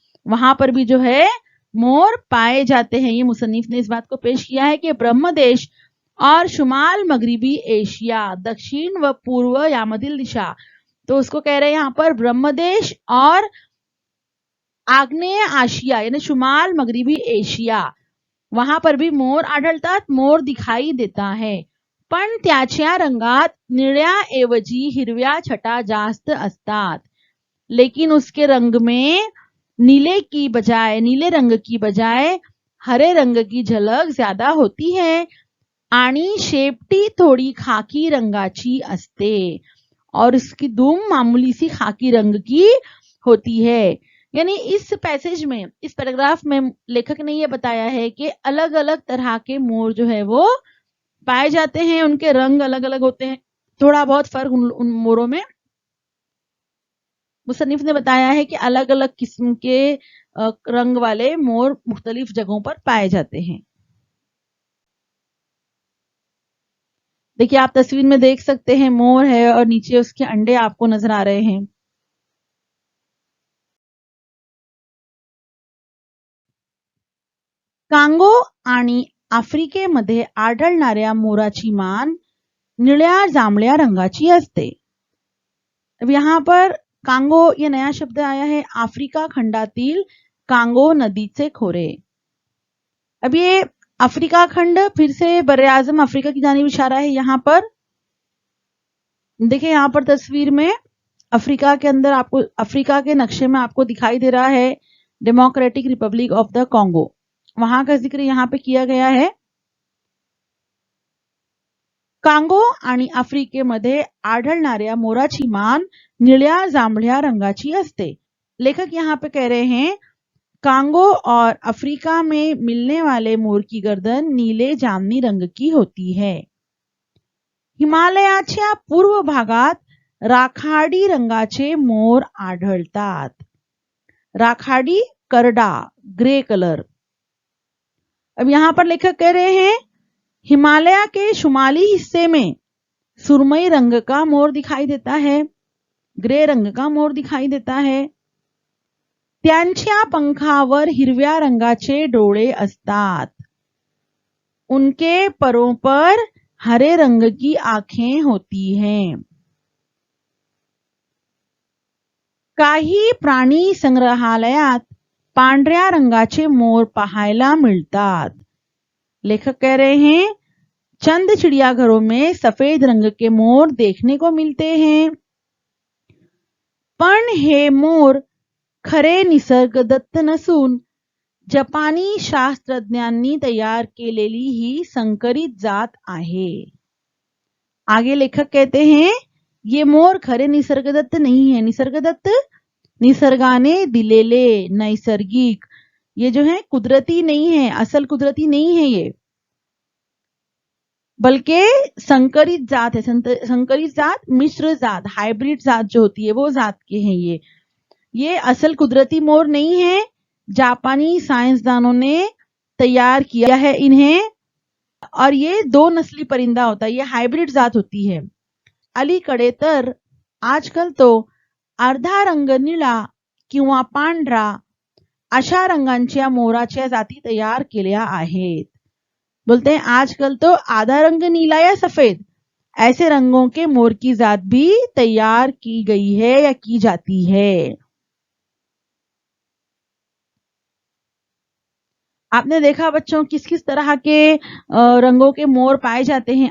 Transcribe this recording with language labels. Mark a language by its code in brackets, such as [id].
[hi] वहां पर भी जो है मोर पाए जाते हैं। ये मुसन्निफ ने इस बात को पेश किया है कि ब्रह्मदेश और शुमाल मगरिबी एशिया, [mr] दक्षिण व पूर्व यामधील दिशा, [hi] तो उसको कह रहे हैं यहाँ पर ब्रह्मदेश और आग्नेय आशिया यानी शुमाल मगरिबी एशिया, वहां पर भी [mr] मोर आढळतात, [hi] मोर दिखाई देता है। [mr] पण त्याच्या रंगात निळ्याऐवजी हिरव्या छटा जास्त असतात। [hi] लेकिन उसके रंग में नीले रंग की बजाय हरे रंग की झलक ज्यादा होती है [mr] आणि शेपटी थोड़ी खाकी रंगाची असते [hi] और उसकी दुम मामूली सी खाकी रंग की होती है। यानी इस पैसेज में, इस पैराग्राफ में लेखक ने यह बताया है कि अलग अलग तरह के मोर जो है वो पाए जाते हैं, उनके रंग अलग अलग होते हैं, थोड़ा बहुत फर्क उन मोरों में मुसन्निफ ने बताया है कि अलग अलग किस्म के रंग वाले मोर मुख्तलिफ जगहों पर पाए जाते हैं। देखिए आप तस्वीर में देख सकते हैं मोर है और नीचे उसके अंडे आपको नजर आ रहे हैं। [mr] कांगो आणि आफ्रिकेमध्ये आढळणाऱ्या मोराची मान निळ्या जांभळ्या रंगाची असते। [hi] अब यहाँ पर कांगो ये नया शब्द आया है, [mr] अफ्रीका खंडातील कांगो नदीचे खोरे। [hi] अब ये अफ्रीका खंड फिर से बर्रे आजम अफ्रीका की जानिब इशारा है। यहाँ पर देखिए, यहाँ पर तस्वीर में अफ्रीका के अंदर आपको, अफ्रीका के नक्शे में आपको दिखाई दे रहा है democratic Republic of the Congo, वहां का जिक्र यहाँ पे किया गया है। [mr] कांगो आणि आफ्रिकेमध्ये आढळणाऱ्या मोराची मान निळ्या जांभळ्या रंगाची असते। [hi] लेखक यहाँ पे कह रहे हैं कांगो और अफ्रीका में मिलने वाले मोर की गर्दन नीले जामनी रंग की होती है। [mr] हिमालयाच्या पूर्व भागात राखाडी रंगाचे मोर आढळतात। राखाडी करडा, ग्रे कलर। [hi] अब यहाँ पर लेखक कह रहे हैं हिमालय के शुमाली हिस्से में सुरमई रंग का मोर दिखाई देता है। ग्रे रंग का मोर दिखाई देता है। [mr] त्यांच्या पंखावर हिरव्या रंगाचे डोळे असतात। [hi] उनके परों पर हरे रंग की आंखें होती हैं। [mr] काही प्राणी संग्रहालयात पांढऱ्या रंगाचे मोर पाहायला मिळतात। [hi] लेखक कह रहे हैं चंद चिड़ियाघरों में सफेद रंग के मोर देखने को मिलते हैं। [mr] पण हे मोर खरे निसर्गदत्त नसून जपानी शास्त्रज्ञांनी तैयार केलेली ही संकरित जात आहे। [hi] आगे लेखक कहते हैं ये मोर खरे निसर्गदत्त नहीं है। निसर्गदत्त [mr] निसर्गाने दिलेले, नैसर्गिक, [hi] ये जो है कुदरती नहीं है, असल कुदरती नहीं है ये, बल्कि संकरित जात है। संकरित जात, मिश्र जात, हाइब्रिड जात जो होती है वो जात के हैं ये असल कुदरती मोर नहीं है। जापानी साइंसदानों ने तैयार किया है इन्हें, और ये 2 नस्ली परिंदा होता है, ये हाइब्रिड जात होती है। [mr] अलीकडे तर आजकाल तो अर्धा रंग निळा किंवा पांढरा अशा रंगांच्या मोराच्या जाती तैयार केल्या आहेत। [hi] बोलते हैं आजकल तो आधा रंग नीला या सफेद, ऐसे रंगों के मोर की जात भी तैयार की गई है या की जाती है। आपने देखा बच्चों किस किस तरह के रंगों के मोर पाए जाते हैं।